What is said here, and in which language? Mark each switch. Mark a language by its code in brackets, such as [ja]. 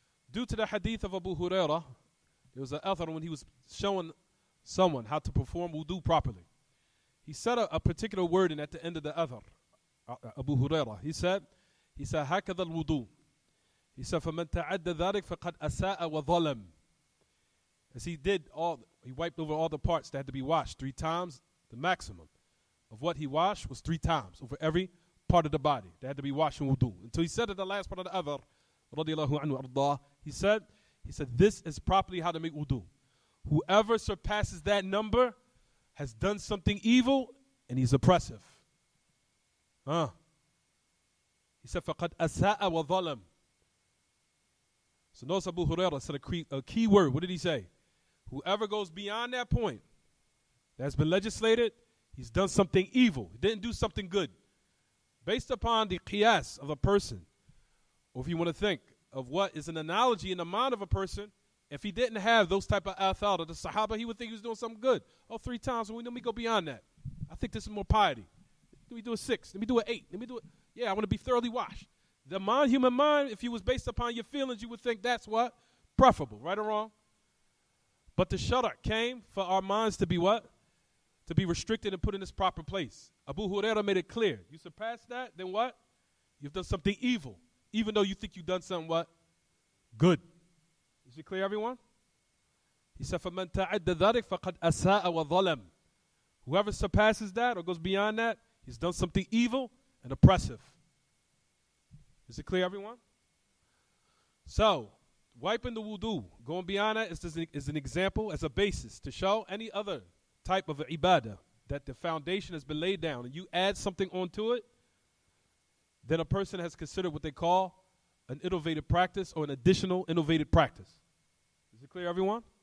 [en] Due to the hadith of Abu Hurairah, there was an author when he was showing someone how to perform wudu properly. he said a particular word at the end of the Athar. Abu Hurairah, he said, [ar] هكذا الوضوء. He said, فَمَنْ تَعَدَّ ذَلِكَ فَقَدْ أَسَاءَ وَظَلَمَ. [en] As he wiped over all the parts that had to be washed 3 times. The maximum of what he washed was 3 times over every part of the body that had to be washed in wudu. Until he said at the last part of the Athar, radiyallahu anhu ardah, he said, this is properly how to make wudu. Whoever surpasses that number has done something evil and he's oppressive. [ar] He said, فَقَدْ أَسَاءَ وَظَلَمَ. [en] So notice Abu Hurairah said a key word. What did he say? Whoever goes beyond that point that's been legislated, he's done something evil. He didn't do something good. Based upon the qiyas of a person, or if you want to think of what is an analogy in the mind of a person, if he didn't have those type of athar of the Sahaba, he would think he was doing something good. 3 times, let me go beyond that. I think this is more piety. Let me do a 6. Let me do an 8. Let me do it. Yeah, I want to be thoroughly washed. The human mind, if you was based upon your feelings, you would think that's what? Preferable, right or wrong? But the shara came for our minds to be what? To be restricted and put in its proper place. Abu Hurairah made it clear. You surpass that, then what? You've done something evil, even though you think you've done something what? Good. Is it clear, everyone? [ar] He said, فَمَنْ تَعَدَّ ذَلِكَ فَقَدْ أَسَاءَ وَظَلَمَ. [en] Whoever surpasses that or goes beyond that, he's done something evil and oppressive. Is it clear, everyone? So, wiping the wudu, going beyond that is an example, as a basis to show any other type of ibadah that the foundation has been laid down and you add something onto it, then a person has considered what they call an innovative practice or an additional innovative practice. Is it clear, everyone?